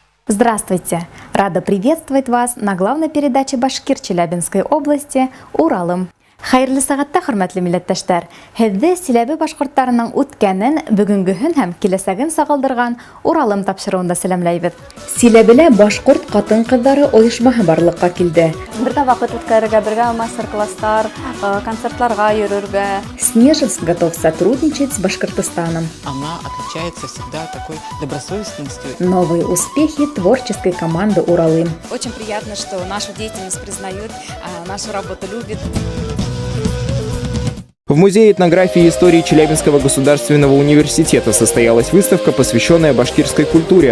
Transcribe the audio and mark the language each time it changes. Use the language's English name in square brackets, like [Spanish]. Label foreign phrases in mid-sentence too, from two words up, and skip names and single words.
[Russian] Здравствуйте! Рада приветствовать вас на главной передаче Башкир Челябинской области «Уралым». [Bashkir] Хайырлы сағатта, хөрмәтле милләттәшләр, һеҙҙе Силәбе башҡорттарының үткәнен, бөгөнгөһөн һәм киләсәген сағылдырған Уралым тапшырыуында сәләмләйбеҙ. Силәбелә башҡорт ҡатын-ҡыҙҙары ойошмаһы барлыҡҡа килде. Бергә ваҡыт үткәрергә, бергә мастер-класстар, концертларға йөрөргә. [Russian] Снежинск готов сотрудничать с Башкортостаном. Она отличается всегда такой добросовестностью. Новые успехи творческой команды «Уралым». Очень приятно, что нашу деятельность признают, нашу работу любят. В Музее этнографии и истории Челябинского государственного университета состоялась выставка, посвященная башкирской культуре.